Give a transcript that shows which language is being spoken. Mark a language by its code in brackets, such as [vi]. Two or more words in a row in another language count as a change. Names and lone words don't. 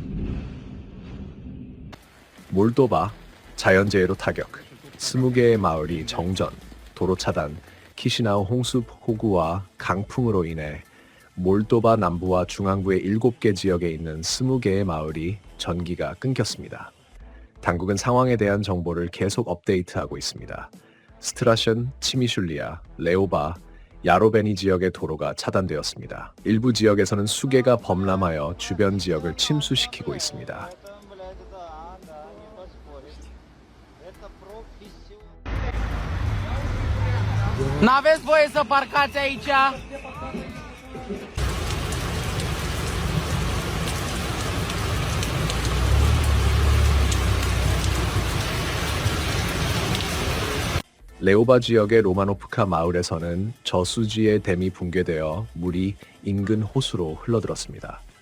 [ko] 몰도바, 자연재해로 타격, 20개의 마을이 정전, 도로 차단, 키시나우 홍수 폭우와 강풍으로 인해 몰도바 남부와 중앙부의 7개 지역에 있는 20개의 마을이 전기가 끊겼습니다. 당국은 상황에 대한 정보를 계속 업데이트하고 있습니다. 스트라션, 치미슐리아, 레오바, 야로베니 지역의 도로가 차단되었습니다. 일부 지역에서는 수개가 범람하여 주변 지역을 침수시키고 있습니다. [ro] N-aveți voie să parcați aici? [ko] 레오바 지역의 로마노프카 마을에서는 저수지의 댐이 붕괴되어 물이 인근 호수로 흘러들었습니다.